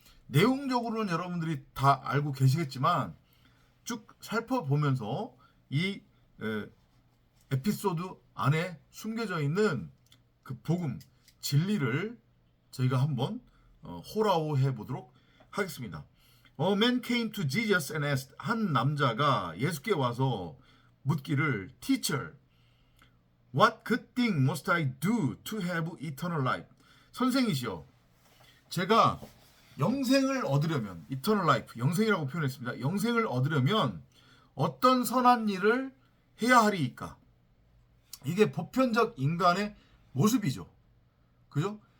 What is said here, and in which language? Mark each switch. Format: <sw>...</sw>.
<ko>내용적으로는 여러분들이 다 알고 계시겠지만 쭉 살펴보면서 이 에피소드 안에 숨겨져 있는 그 복음, 진리를 저희가 한번 호라호해 보도록 하겠습니다.</ko> <en>A man came to Jesus and asked,</en> <ko>한 남자가 예수께 와서 묻기를,</ko> <en>Teacher, what good thing must I do to have eternal life?</en> <ko>선생이시여, 제가 영생을 얻으려면,</ko> <en>eternal life,</en> <ko>영생이라고 표현했습니다. 영생을 얻으려면 어떤 선한 일을 해야 하리이까? 이게 보편적 인간의 모습이죠. 그죠?</ko>